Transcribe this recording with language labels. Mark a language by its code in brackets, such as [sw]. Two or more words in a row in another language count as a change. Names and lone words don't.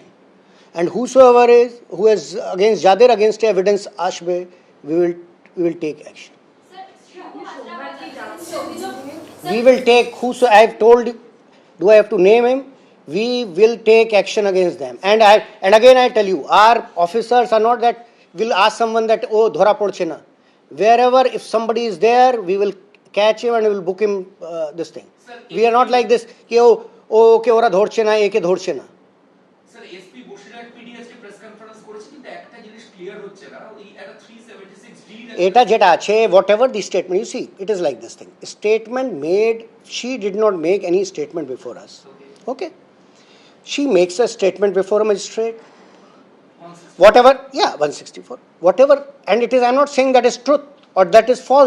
[en] And whosoever who is against evidence ashbe, we will take action. We will take I have told you, do I have to name him? We will take action against them. And again I tell you, our officers are not that will ask someone that oh [bn] ধরা পড়ছে না. [en] Wherever if somebody is there, we will catch him and we will book him this thing. We are not like this ki oh okay [bn] ওরা ধরছে না একে ধরছে না. Sir, SP Boshirat PD aজকে [en] press conference [bn] করেছে কিন্তু মধ্যে একটা জিনিস ক্লিয়ার হচ্ছে না, ওই একটা 376D এটা যেটা আছে, [en] whatever the statement, you see, it is like this thing. Statement made, she did not make any statement before us. Okay? She makes a statement before a magistrate. Whatever, yeah, 164. Whatever, and it is, I'm not saying that is truth or that is false.